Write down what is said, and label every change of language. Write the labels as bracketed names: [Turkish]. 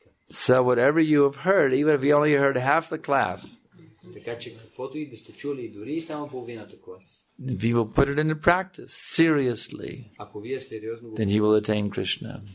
[English] So whatever you have heard, even if you only heard half the class, [Bulgarian] Така че каквото и да сте чули, дори и само половината клас. [English] If you will put it into practice seriously, [Bulgarian] Ако вие сериозно го [English] then you will attain Krishna.